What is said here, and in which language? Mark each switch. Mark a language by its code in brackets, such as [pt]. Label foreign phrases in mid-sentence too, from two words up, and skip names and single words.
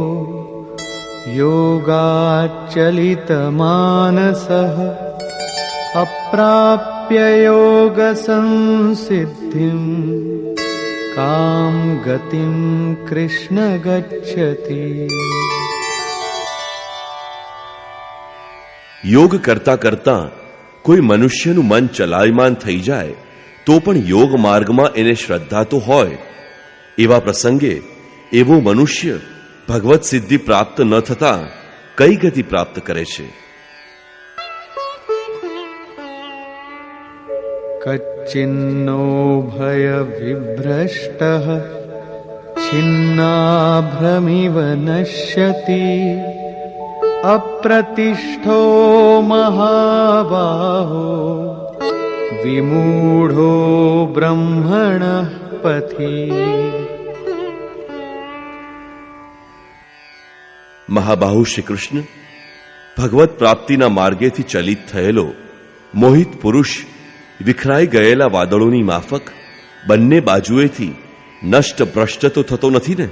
[sa] योगाच्चलितमानसः अप्राप्य योगसंसिद्धिं कां गतिं कृष्ण गच्छति। [gu] યોગ કરતા કરતા કોઈ મનુષ્યનું મન ચલાયમાન થઈ જાય તો પણ યોગ માર્ગમાં એને શ્રદ્ધા તો હોય, એવા પ્રસંગે એવો મનુષ્ય ભગવત સિદ્ધિ પ્રાપ્ત ન થતા કઈ ગતિ પ્રાપ્ત કરે છે? [sa] कच्चिन्नो भय विभ्रष्टः छिन्नाभ्रमिव नश्यति अप्रतिष्ठो महाबाहो विमूढ़ो ब्रह्मणः पथि। [gu] મહાબાહુ શ્રી કૃષ્ણ ભગવત પ્રાપ્તિના માર્ગેથી ચલિત થયેલો મોહિત પુરુષ વિખરાઈ ગયેલા વાદળોની માફક બંને બાજુએથી નષ્ટ ભ્રષ્ટ તો થતો નથી ને?